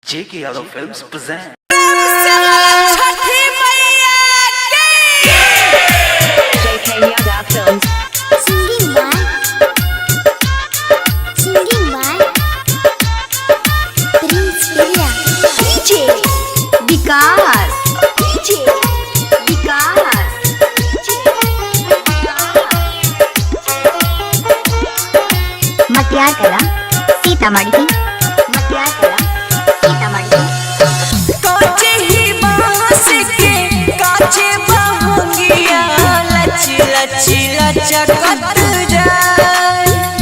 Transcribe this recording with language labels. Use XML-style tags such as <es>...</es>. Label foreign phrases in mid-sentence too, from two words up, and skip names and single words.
<en>J.K. Yadav Films present. J.K. Yadav Films. Singing by Prince Priya. DJ Vikas.</en> <bho>मटियार कला सीतामढ़ी काचे ही बांस के काचे बहुंगिया लच लच लचकत जाए।</bho>